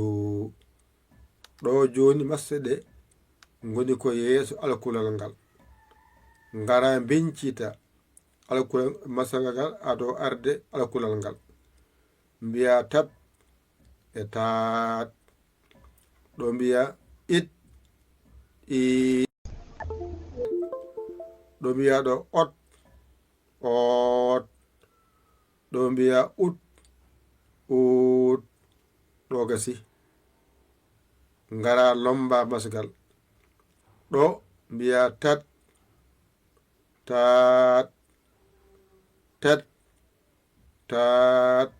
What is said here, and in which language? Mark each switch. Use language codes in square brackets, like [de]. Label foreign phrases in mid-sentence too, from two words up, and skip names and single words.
[ff] ɗo joni masse ɗe goni ko yeeso alkulal ngal. Ngara bincita alkulal masal ngal aɗo arde alkulal ngal. Mbiya tat e taat. Ɗo mbiya it i. Ɗo mbiya ɗo ot ot. Ɗo mbiya ut ut. Ɗo gasi. Ngara lomba masgal. Ɗo mbiya tat tat tat tat.